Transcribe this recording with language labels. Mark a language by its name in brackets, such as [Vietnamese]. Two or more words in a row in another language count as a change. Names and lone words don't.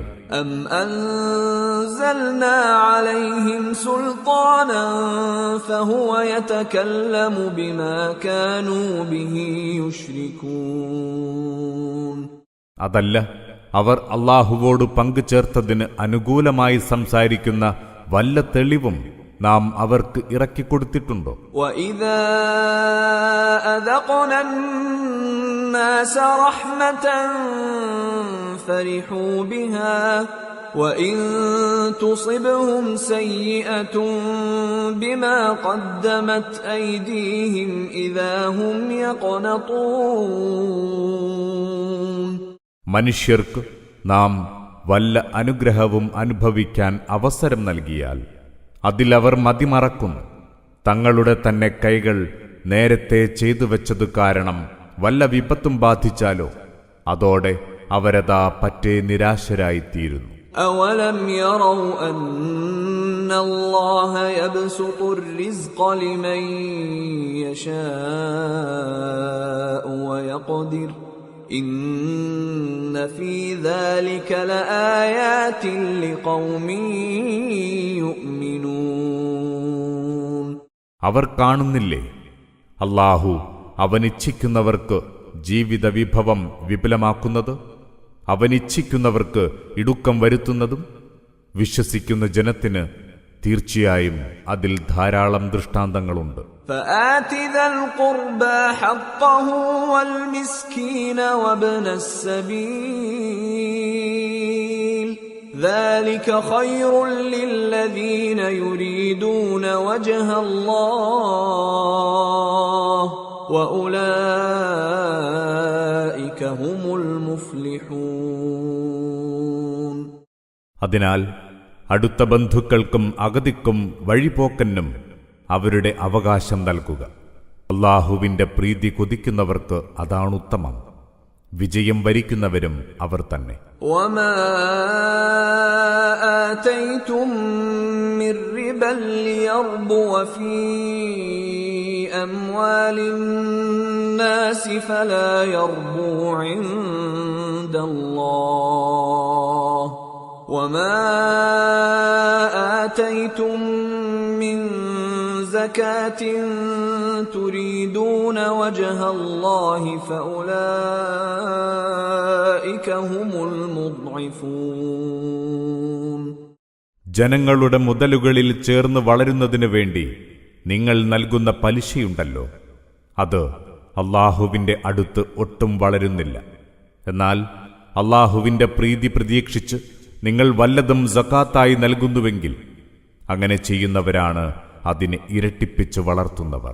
[Arabic] أم أنزلنا عليهم سلطانا فهو يتكلم بما كانوا به يشركون. [Malayalam] അതല്ല, അവർ അല്ലാഹുവോട് പങ്കുചേർത്തതിന് അനുകൂലമായി സംസാരിക്കുന്ന വല്ല തെളിവും നാം അവർക്ക് ഇറക്കിക്കൊടുത്തിട്ടുണ്ടോ? [Arabic] وإذا أذقنا الناس رحمة فرحوا بها وإن تصبهم سيئة بما قدمت أيديهم إذا هم يقنطون. [Malayalam] മനുഷ്യർക്ക് നാം വല്ല അനുഗ്രഹവും അനുഭവിക്കാൻ അവസരം നൽകിയാൽ അതിലവർ മതിമറക്കുന്നു. തങ്ങളുടെ തന്നെ കൈകൾ നേരത്തെ ചെയ്തു വെച്ചതു കാരണം വല്ല വിപത്തും ബാധിച്ചാലോ അതോടെ അവരതാ പറ്റേ നിരാശരായിത്തീരുന്നു. [Arabic] أولم يروا أن الله يبسط الرزق لمن يشاء ويقدر إن في ذلك لآيات لقوم يؤمنون. [Malayalam] അവർ കാണുന്നില്ലേ, അല്ലാഹു അവനിച്ഛിക്കുന്നവർക്ക് ജീവിത വിഭവം വിപുലമാക്കുന്നത്, അവനിച്ഛിക്കുന്നവർക്ക് ഇടുക്കം വരുത്തുന്നതും. വിശ്വസിക്കുന്ന ജനത്തിന് തീർച്ചയായും അതിൽ ധാരാളം ദൃഷ്ടാന്തങ്ങളുണ്ട്. [Arabic] فآت ذا القربى حقه والمسكين وابن السبيل ذلك خير للذين يريدون وجه الله وأولئك هم المفلحون. [Malayalam] അതിനാൽ അടുത്ത ബന്ധുക്കൾക്കും അഗതിക്കും വഴിപോക്കനും അവരുടെ അവകാശം നൽകുക. അല്ലാഹുവിന്റെ പ്രീതി കൊതിക്കുന്നവർക്ക് അതാണുത്തമം. വിജയം വരിക്കുന്നവരും അവർ തന്നെ. [Arabic] وما آتيتم من ربا ليربو في أموال الناس فلا يربو عند الله وما آتيتم من زكاة تريدون وجه الله فأولئك هم المضعفون. [Malayalam] ജനങ്ങളുടെ മുതലുകളിൽ ചേർന്ന് വളരുന്നതിനു വേണ്ടി നിങ്ങൾ നൽകുന്ന പലിശയുണ്ടല്ലോ, അത് അല്ലാഹുവിന്റെ അടുത്ത് ഒട്ടും വളരുന്നില്ല. എന്നാൽ അല്ലാഹുവിന്റെ പ്രീതി പ്രതീക്ഷിച്ച് നിങ്ങൾ വല്ലതും സകാത്തായി നൽകുന്നുവെങ്കിൽ അങ്ങനെ ചെയ്യുന്നവരാണ് അതിനെ ഇരട്ടിപ്പിച്ച് വളർത്തുന്നവർ.